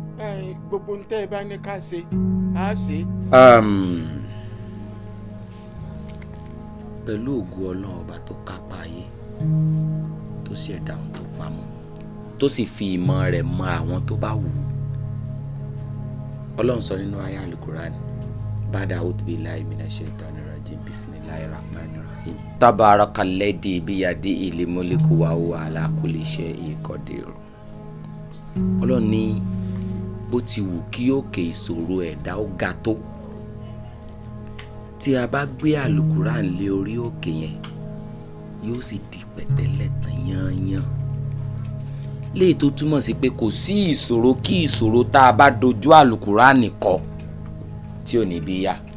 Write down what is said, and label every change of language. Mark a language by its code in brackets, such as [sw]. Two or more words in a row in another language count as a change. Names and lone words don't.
[yo] Ẹ, gbogbo ohun tẹ́ ẹ bá ní ká ṣe, á ṣe. Um, pẹ̀lú ògo Ọlọ́run ọba tó kápá ayé, tó ṣẹ̀dá ohun tó pamọ́, tó sì fi ìmọ̀ rẹ̀ mọ àwọn tó bá wù ú. Ọlọ́run sọ nínú àyá Al-Qur'an, [ar] "بعد أعوذ بالله من الشيطان الرجيم، بسم الله الرحمن الرحيم. تبارك الذي بيده الملك وهو على كل شيء قدير." [yo] Ọlọ́run ní bó ti wù kí òkè ìṣòro ẹ̀dá ó ga tó, tí a bá gbé Al-Quran lé orí òkè yẹn, yóò sì di pẹ̀tẹ́lẹ̀ tán yányán. Léyìí tó túmọ̀ sí pé kò sí ìṣòro kí ìṣòro tá a bá dojú Al-Quran kọ tí ò ní bí yá.